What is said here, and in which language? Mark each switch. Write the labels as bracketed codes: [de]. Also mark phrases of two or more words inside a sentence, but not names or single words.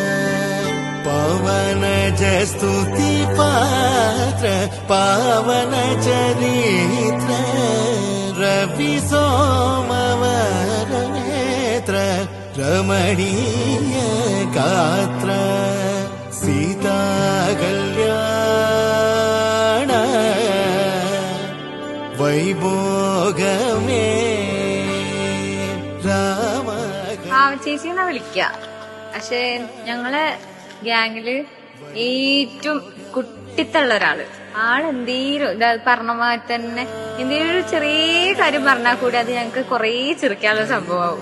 [sa] पावन जस्तुति पात्र पावन चरित्र, रवि सोमवर नेत्र रमणीय गात्र, सीता कल्याण वैभोगमे राम. [ml] ചേച്ചിന്നാ വിളിക്ക. പക്ഷെ ഞങ്ങളെ ഗ്യാങ്ങില് ഏറ്റവും കുട്ടിത്തുള്ള ഒരാള്. ആളെന്തേലും പറഞ്ഞ മാതിരി തന്നെ എന്തേലും ഒരു ചെറിയ കാര്യം പറഞ്ഞാൽ കൂടി അത് ഞങ്ങക്ക് കൊറേ ചിരിക്കാനുള്ള സംഭവമാവും.